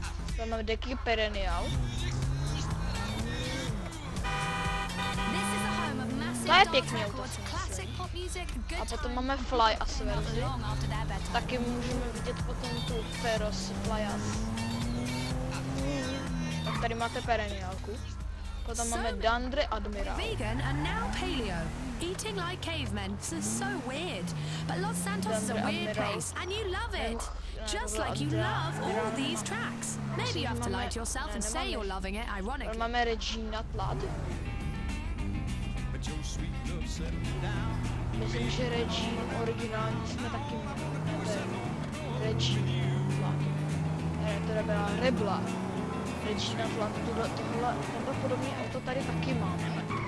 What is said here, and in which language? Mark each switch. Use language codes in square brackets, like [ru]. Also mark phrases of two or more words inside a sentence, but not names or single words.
[cs] Tady máme Deky Perennial. To je pěkný auto, si myslím. A potom máme Fly As verzi. Taky můžeme vidět potom tu Feroz Fly As. Tak tady máte Perennialku. Potom máme Dandre Admiral. [en] Vegan and now paleo. Eating like cavemen. This is so weird. But Los Santos is a weird place and you love it. Just like you love all these tracks. Maybe you have to lie to yourself and say you're loving it, ironically. [cs] Máme Regina Tlad. Myslím, že Regina originální jsme taky měli. Regina Tlad. Ne, to byla Rebla. Regina Tlad, tohle podobné auto tady taky máme.